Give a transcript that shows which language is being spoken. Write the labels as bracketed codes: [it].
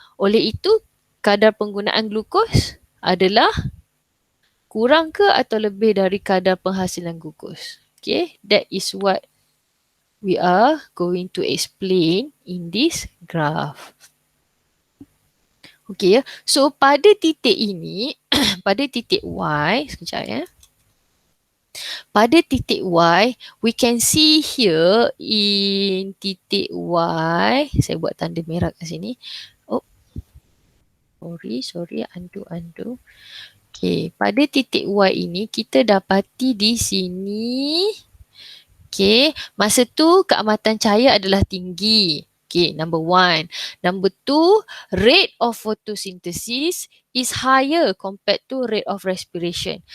[ms] Oleh itu, kadar penggunaan glukos adalah kurang ke atau lebih dari kadar penghasilan glukos. [en] Okay, that is what we are going to explain in this graph. [ms] Okay, so pada titik ini, pada titik Y, sekejap ya. Pada titik Y, [en] we can see here in [ms] titik Y, saya buat tanda merah kat sini. [en] Oh, sorry, undo. [ms] Okay, pada titik Y ini kita dapati di sini. Okay, masa tu keamatan cahaya adalah tinggi. [en] Okay, number 1. Number 2, rate of photosynthesis is higher compared to rate of respiration.